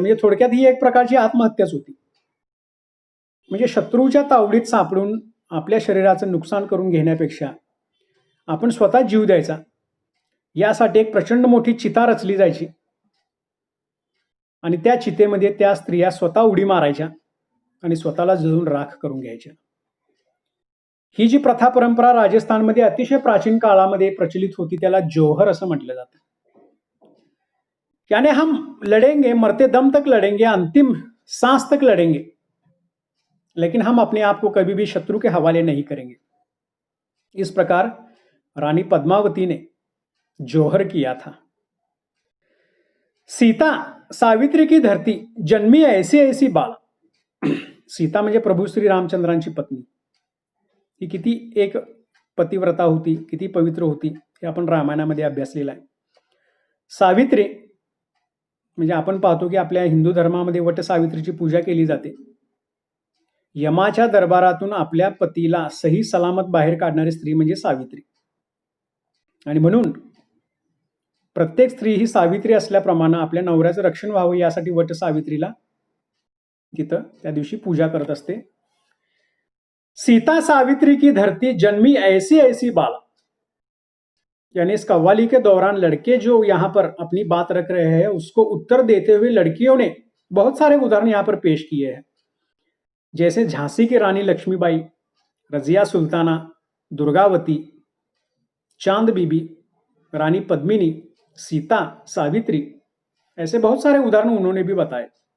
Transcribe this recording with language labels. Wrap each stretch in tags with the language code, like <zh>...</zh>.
<mr>म्हणजे थोडक्यात ही एक प्रकारची आत्महत्याच होती. म्हणजे शत्रूच्या तावडीत सापडून आपल्या शरीराचं नुकसान करून घेण्यापेक्षा आपण स्वतः जीव द्यायचा, यासाठी एक प्रचंड मोठी चिता रचली जायची आणि त्या चितेमध्ये त्या स्त्रिया स्वतः उडी मारायच्या आणि स्वतःला जळून राख करून घ्यायच्या. ही जी प्रथा परंपरा राजस्थानमध्ये अतिशय प्राचीन काळामध्ये प्रचलित होती त्याला जौहर असं म्हटलं जातं.</mr> <hi>यानी हम लढेंगे, मरते दम तक लढेंगे, अंतिम सांस तक लढेंगे, लेकिन हम अपने आप को कभी भी शत्रु के हवाले नहीं करेंगे. इस प्रकार रानी पद्मावती ने जौहर किया था. सीता सावित्री की धरती जन्मी ऐसी ऐसी बाला.</hi> <mr>सीता म्हणजे प्रभू श्री रामचंद्रांची पत्नी. ही किती एक पतिव्रता होती, किती पवित्र होती हे आपण रामायणामध्ये अभ्यासलेलं आहे. सावित्री म्हणजे आपण पाहतो की आपल्या हिंदू धर्मामध्ये वट सावित्रीची पूजा केली जाते. यमाच्या दरबारातून आपल्या पतीला सही सलामत बाहेर काढणारी स्त्री म्हणजे सावित्री. आणि म्हणून प्रत्येक स्त्री ही सावित्री असल्याप्रमाणे आपल्या नवऱ्याचं रक्षण व्हावं यासाठी वट सावित्रीला तिथं त्या दिवशी पूजा करत असते.</mr> <hi>सीता सावित्री की धरती जन्मी ऐसी ऐसी बाला. यानी इस कव्वाली के दौरान लड़के जो यहाँ पर अपनी बात रख रहे हैं उसको उत्तर देते हुए लड़कियों ने बहुत सारे उदाहरण यहाँ पर पेश किए हैं. जैसे झांसी की रानी लक्ष्मीबाई, रजिया सुल्ताना, दुर्गावती, चांद बीबी, रानी पद्मिनी, सीता, सावित्री, ऐसे बहुत सारे उदाहरण उन्होंने भी बताए.</hi>